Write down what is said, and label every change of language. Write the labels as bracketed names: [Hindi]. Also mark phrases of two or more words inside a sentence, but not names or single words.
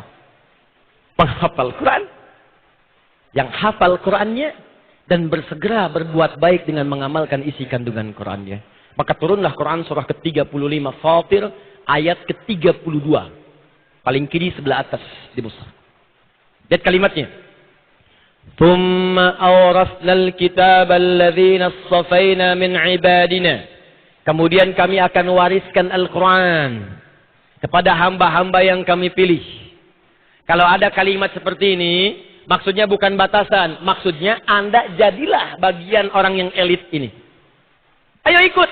[Indonesian] Penghafal Quran yang hafal Qurannya dan bersegera berbuat baik dengan mengamalkan isi kandungan Qurannya. Maka turunlah Quran surah ke-35 Fatir ayat ke-32. Paling kiri sebelah atas di mushaf. Lihat kalimatnya. [Arabic] ثم أورثنا الكتاب الذين اصطفينا من عبادنا. [Indonesian] Kemudian kami akan wariskan Al-Quran kepada hamba-hamba yang kami pilih. Kalau ada kalimat seperti ini, maksudnya bukan batasan. Maksudnya Anda jadilah bagian orang yang elit ini. Ayo ikut.